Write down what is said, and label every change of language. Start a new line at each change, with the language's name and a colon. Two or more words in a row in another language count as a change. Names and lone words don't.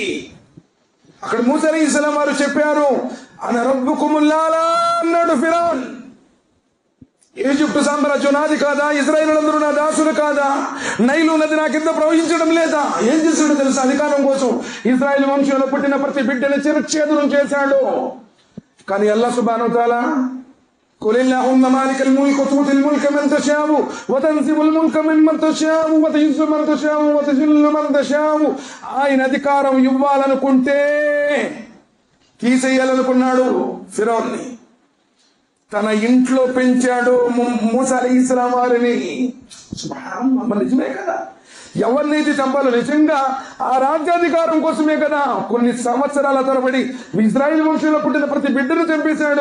Telugu: అక్కడ మూసా అలైహిస్సలాం వారు చెప్పారు,
Arabic: أنا ربكم الأعلى
Telugu: అన్నాడు ఫిరౌన్. ఈజిప్టు సామ్రాజ్యం నాది కాదా? ఇజ్రాయేలులందరూ నా దాసులు కాదా? నైలు నది నా కింద ప్రవహించడం లేదా? ఏం చేశాడు తెలుసా? అధికారం కోసం ఇజ్రాయేల్ వంశంలో పుట్టిన ప్రతి బిడ్డని చిరచ్ఛేదనం చేశాడు.
Arabic: కానీ الله سبحانه وتعالى قل اللهم مالك الملك تؤتي الملك من تشاء وتنزع الملك ممن تشاء وتعز من تشاء وتذل من تشاء.
Telugu: ఆయన అధికారం ఇవ్వాలనుకుంటే తీసేయాలనుకున్నాడు ఫిరౌన్ని. తన ఇంట్లో పెంచాడు మూసా అలైహిస్సలాం వారిని. సుబ్హానల్లాహ్, నిజమే కదా. ఎవరినైతే చంపాలో నిజంగా ఆ రాజ్యాధికారం కోసమే కదా కొన్ని సంవత్సరాల తరబడి ఇజ్రాయేల్ వంశంలో పుట్టిన ప్రతి బిడ్డను చంపేశాడు.